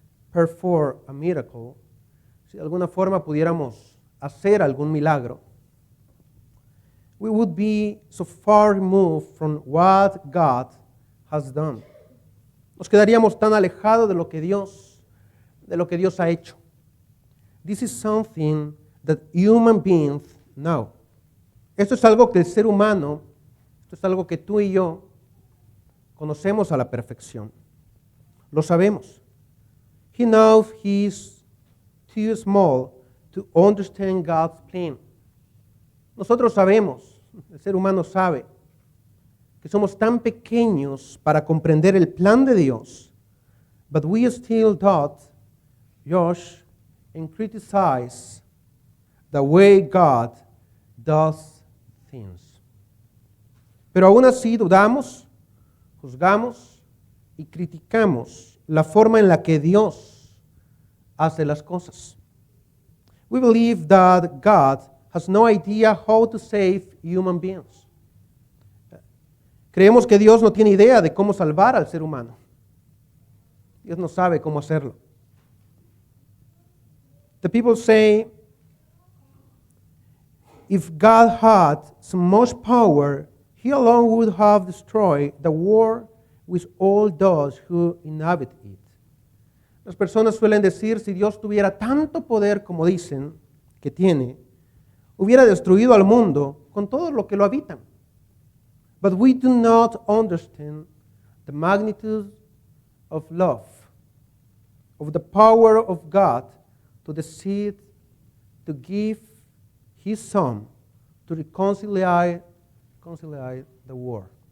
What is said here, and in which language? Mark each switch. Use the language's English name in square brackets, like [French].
[English] perform a miracle, [Spanish] si de alguna forma pudiéramos hacer algún milagro, [English] we would be so far removed from what God has done. [Spanish] Nos quedaríamos tan alejados de lo que Dios ha hecho. [English] This is something that human beings know. [Spanish] Esto es algo que el ser humano, esto es algo que tú y yo conocemos a la perfección. Lo sabemos. [English] He knows he's too small to understand God's plan. [Spanish] Nosotros sabemos, el ser humano sabe, que somos tan pequeños para comprender el plan de Dios, [English] but we still doubt, judge, and criticize the way God does things. [Spanish] Pero aún así dudamos, juzgamos y criticamos la forma en la que Dios hace las cosas. [English] We believe that God has no idea how to save human beings. [Spanish] Creemos que Dios no tiene idea de cómo salvar al ser humano. Dios no sabe cómo hacerlo. [English] The people say, if God had so much power, He alone would have destroyed the world with all those who inhabit it. [Spanish] Las personas suelen decir, si Dios tuviera tanto poder como dicen que tiene, hubiera destruido al mundo con todo lo que lo habitan. [English] But we do not understand the magnitude of love, of the power of God to decide to give His Son to reconcile the world.